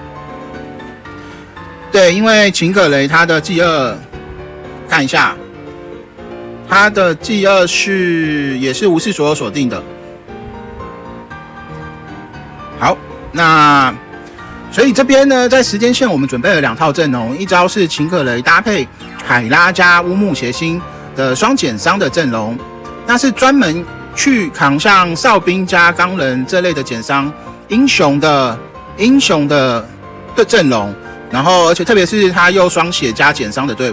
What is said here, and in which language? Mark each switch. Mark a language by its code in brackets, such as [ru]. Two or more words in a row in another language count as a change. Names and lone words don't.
[zh] 對，因為秦可雷他的技2，看一下，他的技2也是無視所有鎖定的。好，那所以這邊呢，在時間線我們準備了2套陣容，一招是秦可雷搭配海拉加烏木諧星的雙減傷的陣容，那是專門去扛像哨兵加鋼人這類的減傷英雄的陣容，然後而且特別是他又雙血加減傷的隊伍。